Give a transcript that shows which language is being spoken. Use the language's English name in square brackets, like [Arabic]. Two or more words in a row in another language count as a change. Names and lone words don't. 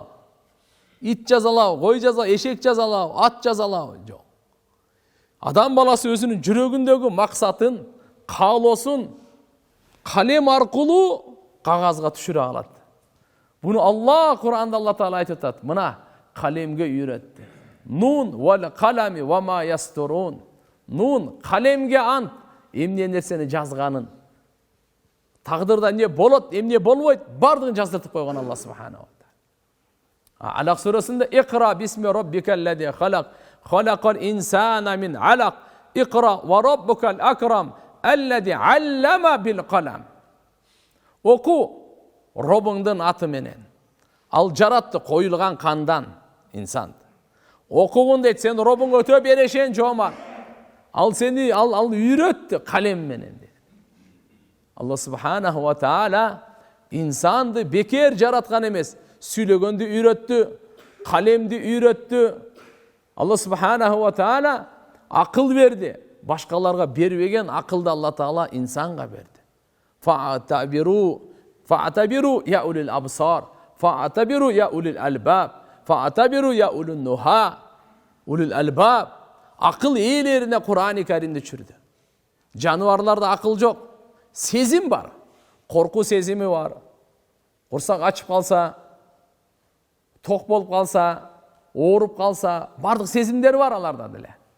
[Kyrgyz] Ит жазалабы? Кой жазалабы? Эшек жазалабы? Ат жазалабы? Жок. Адам баласы өзүнүн жүрөгүндөгү максатын, каалоосун калем аркылуу кагазга түшүрө алат. Буну Кур'анда Алла таала айтып атат. Мына калемге үйрөттү. [Arabic] ن والقلم وما يسطرون. [Kyrgyz] Нун калемге ант, эмне нерсени жазганын. Тагдырда эмне болот, эмне болбойт, бардыгын жаздыртып койгон Алла [Arabic] سبحانه وتعالى. [Kyrgyz] Алак сүрөсүндө [Arabic] اقرأ باسم ربك الذي خلق خلق الإنسان من علق اقرأ وربك الأكرم الذي علم بالقلم. [Kyrgyz] Оку Робуңдун аты менен. Ал жаратты коюлган кандан инсанды. Окугун дейт, сен Робуң өтө берешен жоомарт. Ал сени үйрөттү калем менен. Алла [Arabic] سبحانه وتعالى [Kyrgyz] инсанды бекер жараткан эмес, сүйлөгөндү үйрөттү, калемди үйрөттү. Алла [Arabic] سبحانه وتعالى [Kyrgyz] акыл берди. Башкаларга бербеген акылды Алла таала инсанга берди. [Arabic] فاعتبروا يا أولي الأبصار فاعتبروا يا أولي الألباب فاعتبروا يا أولي النهى. أولي الألباب [Kyrgyz] акыл ээлерине Кур'ан-ы Каримди түшүрдү. Жаныбарларда акыл жок, сезим бар. Корку сезими бар. Курсак ачып калса, ток болуп калса, ооруп калса, бардык сезимдер бар аларда деле.